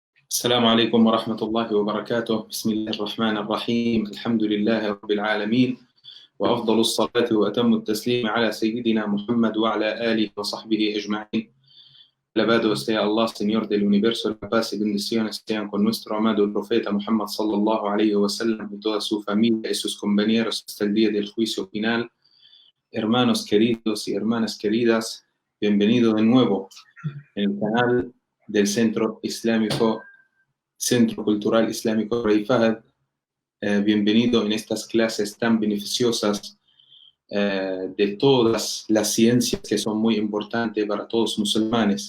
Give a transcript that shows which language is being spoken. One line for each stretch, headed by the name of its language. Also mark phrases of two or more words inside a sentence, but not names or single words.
Arabic: السلام عليكم ورحمة الله وبركاته. بسم الله الرحمن الرحيم. الحمد لله رب العالمين، وأفضل الصلاة وأتم التسليم على سيدنا Muhammad وعلى آله وصحبه أجمعين.
Spanish: Alabado sea Allah, Señor del universo, la paz y bendiciones sean con nuestro amado profeta Muhammad
Arabic: صلى الله عليه وسلم
Spanish: y toda su familia y sus compañeros hasta el día del juicio final. Hermanos queridos y hermanas queridas, bienvenidos de nuevo en el canal del Centro Cultural Islámico Rey Fahd. Bienvenido en estas clases tan beneficiosas de todas las ciencias que son muy importantes para todos los musulmanes.